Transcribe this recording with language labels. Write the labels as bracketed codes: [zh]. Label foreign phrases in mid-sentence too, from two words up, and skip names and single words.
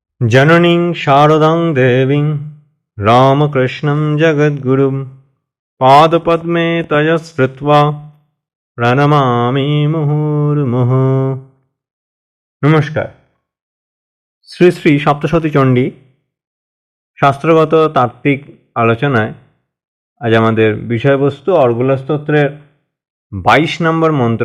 [sa] जननीं शारदां देवीं रामकृष्णं जगद्गुरुं पादपद्मे तया स्मृत्वा প্রণমামি মুহুর্মুহুঃ। [bn] নমস্কার। শ্রী শ্রী সপ্তশতী চণ্ডী শাস্ত্রগত তাত্ত্বিক আলোচনায় আজ আমাদের বিষয়বস্তু অর্গলা স্তোত্রের 22 নম্বর মন্ত্র।